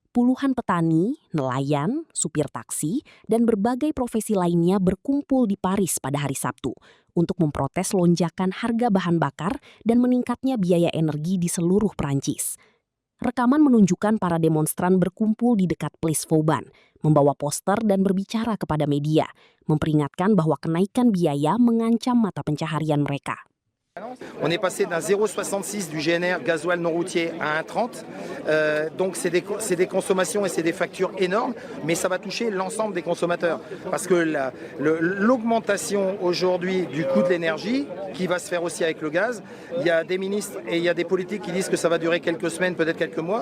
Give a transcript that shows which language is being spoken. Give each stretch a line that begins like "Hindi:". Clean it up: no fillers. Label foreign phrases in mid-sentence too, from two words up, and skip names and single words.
Indonesian: Puluhan petani, nelayan, supir taksi, dan berbagai profesi lainnya berkumpul di Paris pada hari Sabtu untuk memprotes lonjakan harga bahan bakar dan meningkatnya biaya energi di seluruh Prancis. Rekaman menunjukkan para demonstran berkumpul di dekat Place Vauban, membawa poster dan berbicara kepada media, memperingatkan bahwa kenaikan biaya mengancam mata pencaharian mereka.
French: On est passé d'un 0,66 du GNR gasoil non routier à 1,30. Donc c'est des consommations et c'est des factures énormes, mais ça va toucher l'ensemble des consommateurs. Parce que l'augmentation aujourd'hui du coût de l'énergie, qui va se faire aussi avec le gaz, il y a des ministres et il y a des politiques qui disent que ça va durer quelques semaines, peut-être quelques mois.